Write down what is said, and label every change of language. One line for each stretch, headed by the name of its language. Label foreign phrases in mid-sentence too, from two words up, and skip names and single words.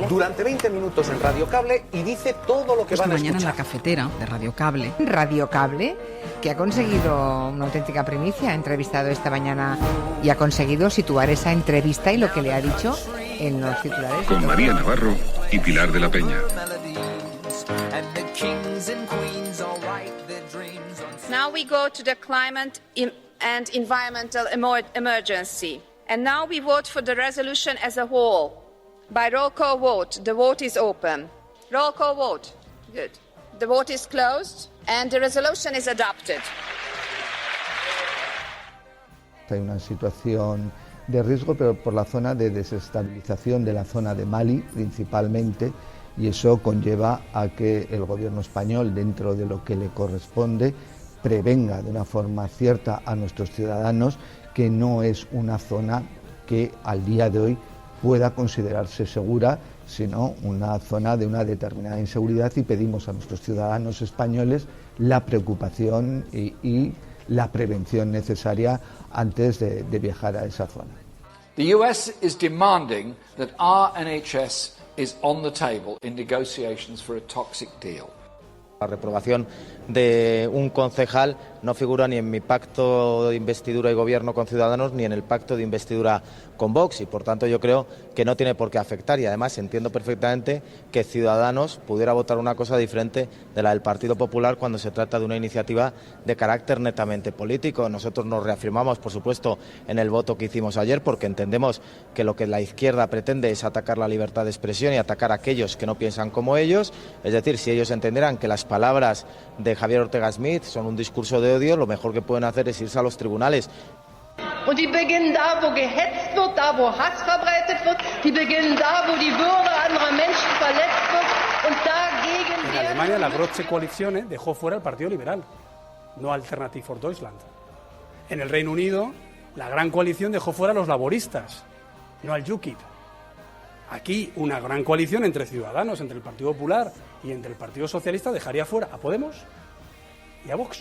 Spanish: Durante 20 minutos en Radio Cable y dice todo lo que van a escuchar. Mañana en La Cafetera de Radio Cable. Radio Cable, que ha conseguido una auténtica primicia, ha entrevistado esta mañana y ha conseguido situar esa entrevista y lo que le ha dicho en los titulares. Con María Navarro y Pilar de la Peña.
English: Now we go to the climate and environmental emergency. And now we vote for the resolution as a whole. By roll call vote, the vote is open. Roll call vote. Good. The vote is closed and the resolution is adopted.
Spanish: Hay una situación de riesgo, pero por la zona de desestabilización de la zona de Mali principalmente, y eso conlleva a que el gobierno español, dentro de lo que le corresponde, prevenga de una forma cierta a nuestros ciudadanos que no es una zona que al día de hoy pueda considerarse segura, sino una zona de una determinada inseguridad, y pedimos a nuestros ciudadanos españoles la preocupación y la prevención necesaria antes de viajar a esa zona.
English: The US is demanding that our NHS is on the table in negotiations for a toxic deal.
Spanish: La reprobación de un concejal no figura ni en mi pacto de investidura y gobierno con Ciudadanos ni en el pacto de investidura con Vox, y por tanto yo creo que no tiene por qué afectar, y además entiendo perfectamente que Ciudadanos pudiera votar una cosa diferente de la del Partido Popular cuando se trata de una iniciativa de carácter netamente político. Nosotros nos reafirmamos, por supuesto, en el voto que hicimos ayer, porque entendemos que lo que la izquierda pretende es atacar la libertad de expresión y atacar a aquellos que no piensan como ellos. Es decir, si ellos entendieran que las palabras de Javier Ortega Smith son un discurso de odio, lo mejor que pueden hacer es irse a los tribunales.
German: Und die beginnen da, wo gehetzt wird, da, wo Hass verbreitet wird. Die beginnen da, wo die Würde anderer Menschen verletzt wird. Und dagegen...
Spanish: En Alemania la
German: Große Koalition
Spanish: dejó fuera al Partido Liberal, no Alternative for Deutschland. En el Reino Unido, la Gran Coalición dejó fuera a los laboristas, no al UKIP. Aquí, una gran coalición entre Ciudadanos, entre el Partido Popular y entre el Partido Socialista dejaría fuera a Podemos y a Vox.